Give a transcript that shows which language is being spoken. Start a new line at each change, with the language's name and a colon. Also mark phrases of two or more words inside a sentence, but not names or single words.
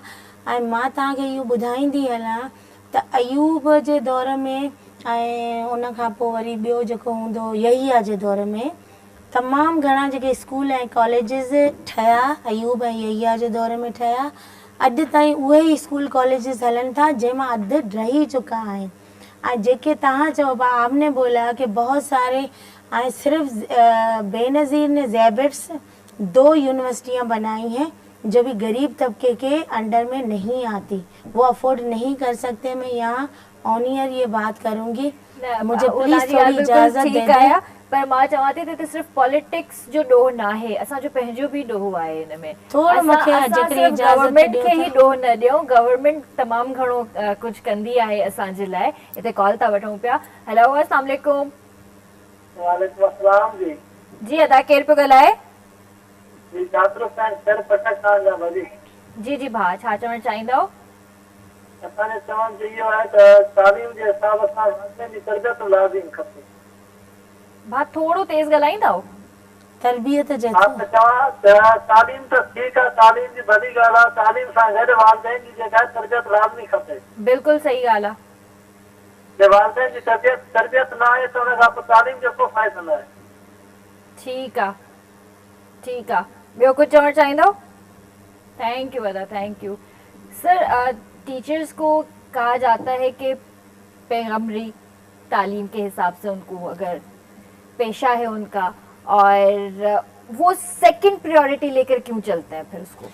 Sindhi: ऐं मां तव्हांखे इहो ॿुधाईंदी हलां त अयूब जे दौर में ऐं उन खां पोइ वरी ॿियो जेको हूंदो यहिया जे दौर में तमामु घणा जेके स्कूल ऐं कॉलेजिस ठहिया, अयूब ऐं यहिया जे दौर में ठहिया। अॼु ताईं उहे ई स्कूल कॉलेजिस हलनि था जंहिंमां अधु रही चुका आहिनि। ऐं जेके तव्हां चओ पिया
Urdu: آپ نے بولا کہ بہت سارے ۽ صرف بینظیر نے زیبٹس 2 یونیورسٹیاں بنائی ہیں جو بھی غریب طبقے کے انڈر میں نہیں آتی، وہ افورڈ نہیں کر سکتے. میں یہاں آنیئر یہ بات کروں گی، مجھے پلیز تھوڑی اجازت دے دیں.
Sindhi: पर मां चवां थी त सिर्फ़ पॉलिटिक्स जो ॾोह न आहे, असांजो पंहिंजो बि ॾोह आहे हिन में। थोरो मूंखे जेकॾहिं इजाज़त गवर्नमेंट ॾियो खे ई त। ॾोह न ॾियूं, गवर्नमेंट तमामु घणो कुझु कंदी आहे असांजे लाइ। हिते कॉल था वठूं पिया। हेलो,
Arabic: السلام علیکم. وعلیکم السلام جی.
Sindhi: जी अदा केरु पियो ॻाल्हाए? जी छात्र सर पटक खां वरी। जी जी भाउ, छा चवणु चाहींदव? असांजे चवण जो इहो आहे त तालीम जे हिसाब सां पंहिंजी तरबियत लाज़िम खपे। भाउ थोरो तेज़ ॻाल्हाईंदव? तरबियत हा जेको त चवां त तालीम त ठीकु आहे, तालीम जी वॾी ॻाल्हि आहे। तालीम सां गॾु वालदेन जी जेका तरबियत लाज़मी खपे। बिल्कुलु सही ॻाल्हि आहे। जे वालदेन जी तरबियत न आहे त हुन खां पोइ तालीम जो को फ़ाइदो न आहे।
Urdu: ٹھیک ہے، ٹھیک ہے.
Sindhi: ॿियो कुछ चवणु चाहींदव?
English: thank you अदा, thank you.
Urdu: سر، ٹیچرز کو کہا جاتا ہے کہ پیغمبری تعلیم کے حساب سے ان کو اگر پیشہ ہے ان کا، اور وہ سیکنڈ پرائیورٹی لے کر کیوں چلتے ہیں پھر اس کو?